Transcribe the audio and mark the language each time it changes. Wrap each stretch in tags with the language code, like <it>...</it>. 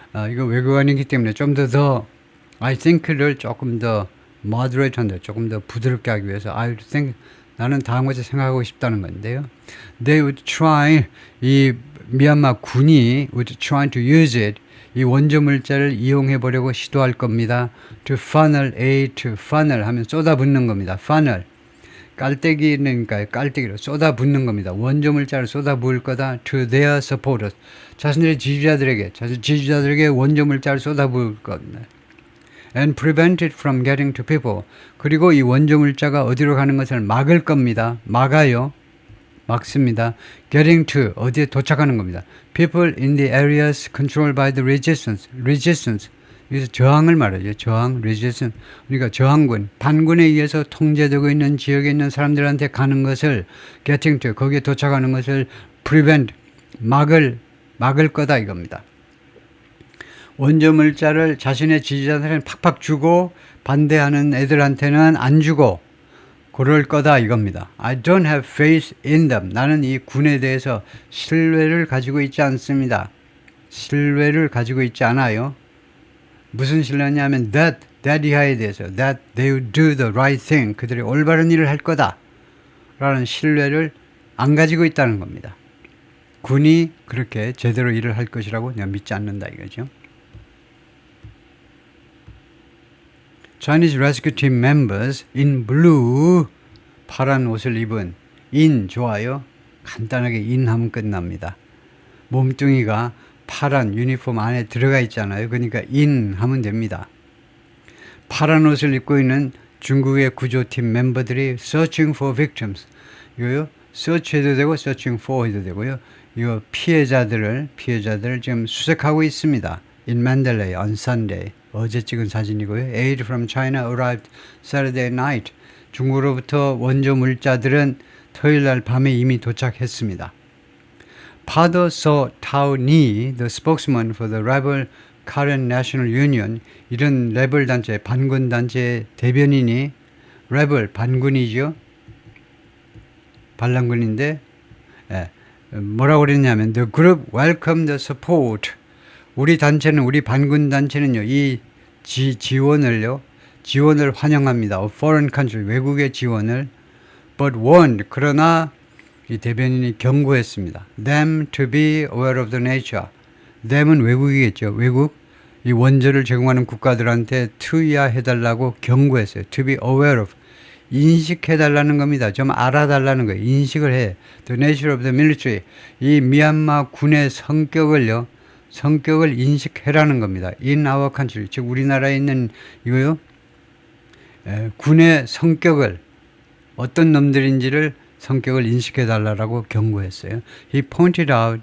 <ko>이거 외교관이기 때문에 좀 더 I think를 조금 더 moderate한다. 조금 더 부드럽게 하기 위해서</ko> <en>I would think</en> <ko>나는 다음 것을 생각하고 싶다는 건데요. They would try 이 미얀마 군이</ko> <en>would try to use it</en> <ko>이 원조 물자를 이용해 보려고 시도할 겁니다.</ko> <en>To funnel aid, to funnel</en> <ko>하면 쏟아붓는 겁니다. funnel 깔때기니까 깔때기로 쏟아붓는 겁니다. 원조 물자를 쏟아부을 거다.</ko> <en>To their supporters</en> <ko>자신들의 지지자들에게 원조 물자를 쏟아부을 겁니다.</ko> <en>And prevent it from getting to people</en> <ko>그리고 이 원조 물자가 어디로 가는 것을 막을 겁니다. 막습니다. Getting to 어디에 도착하는 겁니다.</ko> <en>People in the areas controlled by the resistance.</en> <ko>여기서 저항을 말하죠. 저항, resistance. 그러니까 저항군, 반군에 의해서 통제되고 있는 지역에 있는 사람들한테 가는 것을 getting to 거기에 도착하는 것을 prevent 막을 거다 이겁니다. 원조 물자를 자신의 지지자들한테 팍팍 주고 반대하는 애들한테는 안 주고 그럴 거다 이겁니다.</ko> <en>I don't have faith in them.</en> <ko>나는 이 군에 대해서 신뢰를 가지고 있지 않습니다. 신뢰를 가지고 있지 않아요. 무슨 신뢰냐면 that 이하에 대해서</ko> <en>that they will do the right thing.</en> <ko>그들이 올바른 일을 할 거다 라는 신뢰를 안 가지고 있다는 겁니다. 군이 그렇게 제대로 일을 할 것이라고 내가 믿지 않는다 이거죠.</ko> <en>Chinese Rescue Team members in blue</en> <ko>파란 옷을 입은</ko> <en>in 좋아요.</en> <ko>간단하게 in 하면 끝납니다. 몸뚱이가 파란 유니폼 안에 들어가 있잖아요. 그러니까 in 하면 됩니다. 파란 옷을 입고 있는 중국의 구조팀 멤버들이</ko> <en>searching for victims</en> <ko>이거요. search 해도 되고 searching for 해도 되고요. 이거 피해자들을 지금 수색하고 있습니다.</ko> <en>In Mandalay on Sunday.</en> <ko>어제 찍은 사진이고요.</ko> <en>Aid from China arrived Saturday night.</en> <ko>중국으로부터 원조 물자들은 토요일 날 밤에 이미 도착했습니다.</ko> <en>Father So Tao Ni, the spokesman for the rebel Karen National Union,</en> <ko>이런 레벨 단체, 반군 단체 대변인이 레벨 반군이죠. 반란군인데 뭐라고 그랬냐면</ko> <en>The group welcomed the support.</en> <ko>우리 단체는 우리 반군 단체는요 이 지원을 환영합니다.</ko> <en>of foreign country</en> <ko>외국의 지원을</ko> <en>but warned</en> <ko>그러나 이 대변인이 경고했습니다.</ko> <en>them to be aware of the nature.</en> <ko>them은 외국이겠죠. 외국 이 원조를 제공하는 국가들한테 투여해달라고 경고했어요. to be aware of 인식해달라는 겁니다. 좀 알아달라는 거예요. 인식을 해.</ko> <en>The nature of the military.</en> <ko>이 미얀마 군의 성격을 인식해라는 겁니다.</ko> <en>In our country.</en> <ko>즉 우리나라에 있는 이거요. 군의 성격을 어떤 놈들인지를 성격을 인식해달라고 경고했어요.</ko> <en>He pointed out.</en>